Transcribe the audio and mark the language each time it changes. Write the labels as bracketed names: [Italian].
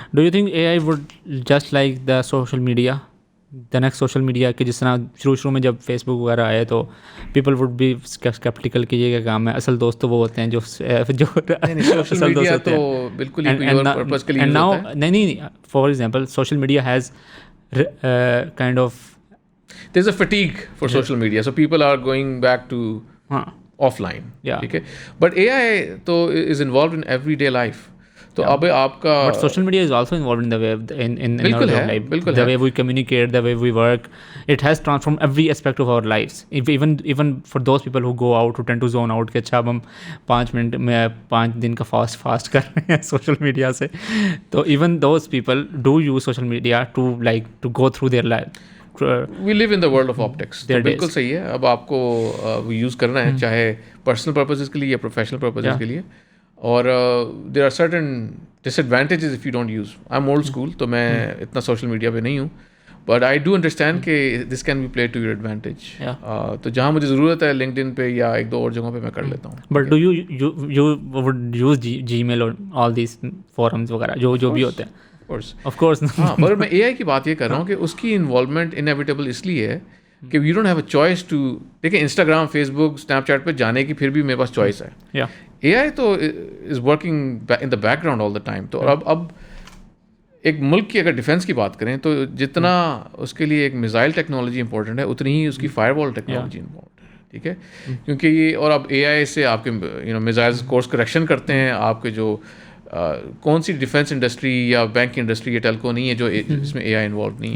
[English] do you think A I would just like the social media, [Urdu] the next social media, کہ جس طرح شروع میں جب فیس بک وغیرہ آئے تو [English] people would be skeptical [Urdu] کہ یہ کیا کام ہے, اصل دوست تو وہ ہوتے ہیں جو اصل دوست ہوتے ہیں. بالکل [English] نہیں, for example social media has kind of there is a fatigue for social media, so people are going back to offline, [Urdu] ٹھیک ہے. [English] but AI تو is involved in everyday life, [Urdu] تو اب آپ کا [English] but social media is also involved in the way in our life, the way we communicate, the way we work. It has transformed every aspect of our lives. Even for those people who go out, who tend to zone out, [Urdu] کہ اچھا اب ہم 5 minute میں 5 دن کا fast کر رہے ہیں social media سے, [English] تو even those people do use social media to go through their life. We live in the world of optics. [Urdu] تو بالکل صحیح ہے, اب آپ کو یوز کرنا ہے چاہے پرسنل پرپزز کے لیے یا پروفیشنل پرپزز کے لیے, اور [English] there are certain disadvantages if you don't use. I'm old school, [Urdu] تو میں اتنا سوشل میڈیا پہ نہیں ہوں, [English] but I do understand کہ this can be played to your advantage. [Urdu] تو جہاں مجھے ضرورت ہے LinkedIn پہ یا ایک دو اور جگہوں پہ میں کر لیتا ہوں. [English] But do you would use Gmail or all these forums وغیرہ [Urdu] جو بھی ہوتے ہیں؟ [English] Of course. [Urdu] ہاں, مگر میں اے آئی کی بات یہ کر رہا ہوں کہ اس کی انوالومنٹ انیویٹیبل اس لیے ہے کہ [English] you don't have a choice to, [Urdu] دیکھیں انسٹاگرام, فیس بک, اسنیپ چیٹ پہ جانے کی پھر بھی میرے پاس چوائس ہے. [English] A I تو is working in the background all the time. [Urdu] تو اب ایک ملک کی اگر ڈیفینس کی بات کریں تو جتنا اس کے لیے ایک میزائل ٹیکنالوجی امپورٹنٹ ہے اتنی ہی اس کی فائر وال ٹیکنالوجی امپورٹنٹ ہے, ٹھیک ہے. کیونکہ یہ, اور اب اے آئی سے آپ کے میزائلز کورس کریکشن کرتے ہیں, آپ کے جو کون سی ڈیفینس انڈسٹری یا بینکنگ انڈسٹری یا ٹیلکو نہیں ہے جو اس میں اے آئی انوالو نہیں ہے.